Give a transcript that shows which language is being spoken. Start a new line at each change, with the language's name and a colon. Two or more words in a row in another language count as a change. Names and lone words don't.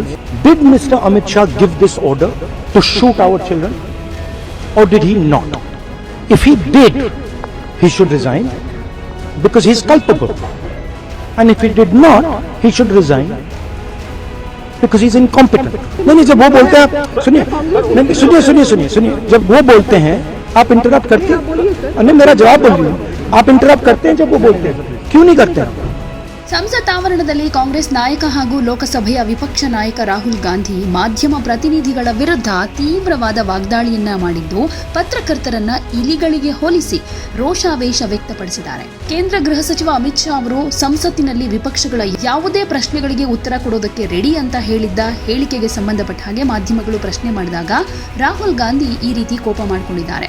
English: Did Mr. Amit Shah give this order to shoot our children? Or did he not? If he did, he should resign because he is culpable. And if he did not, he should resign because he is incompetent.
Hindi: नहीं जब वो बोलते हैं सुनिए जब वो बोलते हैं आप इंटरप्ट करते हैं नहीं मेरा जवाब बोलिए आप इंटरप्ट करते हैं जब वो बोलते हैं क्यों नहीं करते हैं
Kannada: ಸಂಸತ್ ಆವರಣದಲ್ಲಿ ಕಾಂಗ್ರೆಸ್ ನಾಯಕ ಹಾಗೂ ಲೋಕಸಭೆಯ ವಿಪಕ್ಷ ನಾಯಕ ರಾಹುಲ್ ಗಾಂಧಿ ಮಾಧ್ಯಮ ಪ್ರತಿನಿಧಿಗಳ ವಿರುದ್ಧ ತೀವ್ರವಾದ ವಾಗ್ದಾಳಿಯನ್ನ ಮಾಡಿದ್ದು ಪತ್ರಕರ್ತರನ್ನ ಇಲಿಗಳಿಗೆ ಹೋಲಿಸಿ ರೋಷಾವೇಶ ವ್ಯಕ್ತಪಡಿಸಿದ್ದಾರೆ. ಕೇಂದ್ರ ಗೃಹ ಸಚಿವ ಅಮಿತ್ ಶಾ ಅವರು ಸಂಸತ್ತಿನಲ್ಲಿ ವಿಪಕ್ಷಗಳ ಯಾವುದೇ ಪ್ರಶ್ನೆಗಳಿಗೆ ಉತ್ತರ ಕೊಡೋದಕ್ಕೆ ರೆಡಿ ಅಂತ ಹೇಳಿದ್ದ ಹೇಳಿಕೆಗೆ ಸಂಬಂಧಪಟ್ಟ ಹಾಗೆ ಮಾಧ್ಯಮಗಳು ಪ್ರಶ್ನೆ ಮಾಡಿದಾಗ ರಾಹುಲ್ ಗಾಂಧಿ ಈ ರೀತಿ ಕೋಪ ಮಾಡಿಕೊಂಡಿದ್ದಾರೆ.